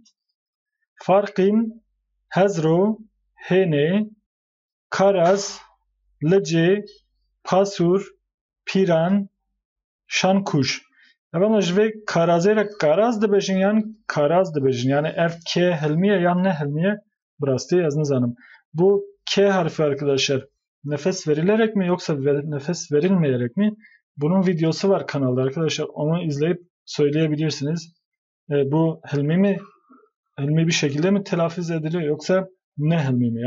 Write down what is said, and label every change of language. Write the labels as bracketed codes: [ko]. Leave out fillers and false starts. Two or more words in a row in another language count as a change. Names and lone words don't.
[ku] Farqîn, Hezro, Hêne, Karaz, Lice, Pasur, Pîran, Şankuş. Evvela ji vê Karazê re Karaz dibêjin yan Karaz dibêjin. Yani ev K hilmiye yan ne hilmiye? Birastî ez nizanim. [tr] Bu K harfi arkadaşlar nefes verilerek mi yoksa nefes verilmeyerek mi? Bunun videosu var kanalda arkadaşlar. Onu izleyip söyleyebilirsiniz. Bu hilmi bir şekilde mi telaffuz ediliyor yoksa ne hilmi mi?